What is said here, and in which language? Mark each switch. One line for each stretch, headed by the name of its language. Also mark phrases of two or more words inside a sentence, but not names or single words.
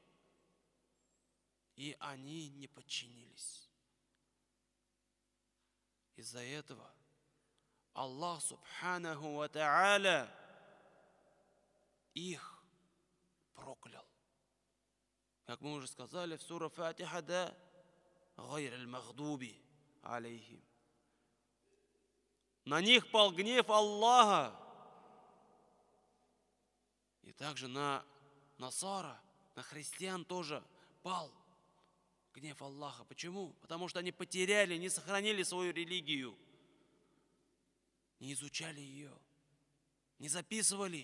Russian: И они не подчинились. Из-за этого Аллах
Arabic: سبحانه وتعالى
Russian: их проклял. Как мы уже сказали в суре Фатиха, да,
Arabic: «غير المغضوب عليهم».
Russian: На них пал гнев Аллаха. И также на насара, на христиан тоже пал гнев Аллаха. Почему? Потому что они потеряли, не сохранили свою религию, не изучали ее, не записывали.